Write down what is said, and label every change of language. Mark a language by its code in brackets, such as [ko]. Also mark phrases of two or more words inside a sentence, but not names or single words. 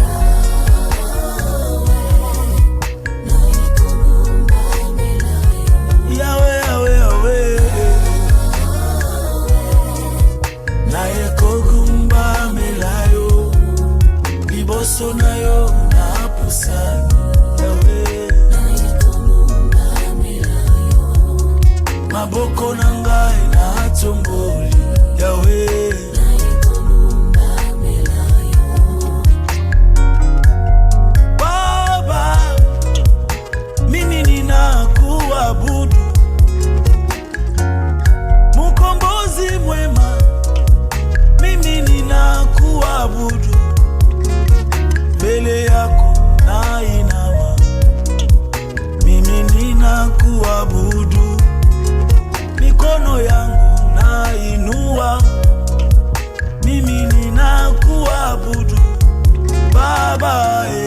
[ln] Yahweh Yahweh Yahweh na ekogumba melayo liboso na yo na pusani Yahweh maboko na ngai na tomboli Yahweh [sw] Baba mimi ninakuabudu Mkombozi mwema mimi ninakuabudu mbele yako na inawa mimi ninakuabudu mikono yangu na inua mimi ninakuabudu Baba